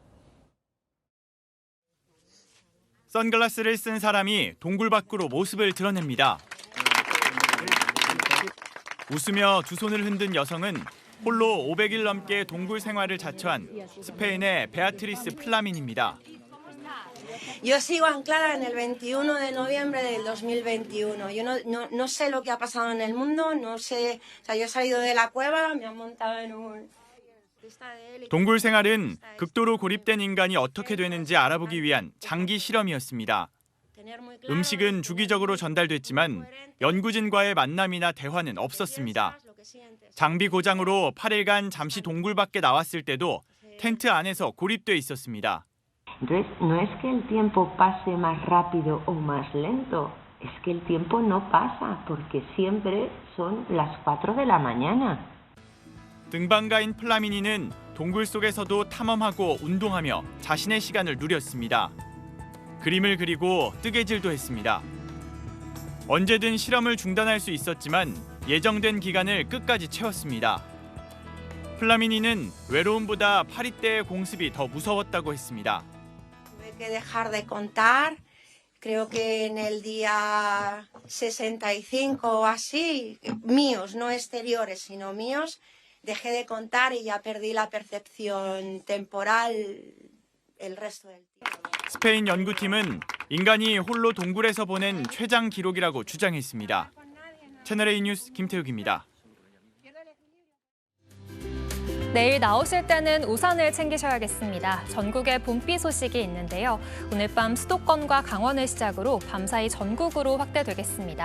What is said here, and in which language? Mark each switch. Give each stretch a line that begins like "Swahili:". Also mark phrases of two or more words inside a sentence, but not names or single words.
Korean: 선글라스를 쓴 사람이 동굴 밖으로 모습을 드러냅니다. 웃으며 두 손을 흔든 여성은 홀로 500일 넘게 동굴 생활을 자처한 스페인의 베아트리스 플라민입니다.
Spanish: Yo sigo anclada en el 21 de noviembre del 2021. Yo no sé lo que ha pasado en el mundo, no sé, o sea, yo he salido de la cueva, me han montado en un...
Korean: 동굴 생활은 극도로 고립된 인간이 어떻게 되는지 알아보기 위한 장기 실험이었습니다. 음식은 주기적으로 전달됐지만 연구진과의 만남이나 대화는 없었습니다. 장비 고장으로 8일간 잠시 동굴 밖에 나왔을 때도 텐트 안에서 고립돼 있었습니다.
Spanish: Entonces, no es que el tiempo pase más rápido o más lento, es que el tiempo no pasa porque siempre son las 4 de la mañana.
Korean: 등반가인 플라미니는 동굴 속에서도 탐험하고 운동하며 자신의 시간을 누렸습니다. 그림을 그리고 뜨개질도 했습니다. 언제든 실험을 중단할 수 있었지만 예정된 기간을 끝까지 채웠습니다. 플라미니는 외로움보다 파리떼의 공습이 더 무서웠다고 했습니다.
Spanish: Tuve que dejar de contar, creo que en el día 65 o así, míos, no exteriores, sino míos, dejé de contar y ya perdí la percepción temporal el resto del tiempo.
Korean: 스페인 연구팀은 인간이 홀로 동굴에서 보낸 최장 기록이라고 주장했습니다. 채널A 뉴스 김태욱입니다. 내일 나오실 때는 우산을 챙기셔야겠습니다. 전국에 봄비 소식이 있는데요. 오늘 밤 수도권과 강원을 시작으로 밤사이 전국으로 확대되겠습니다.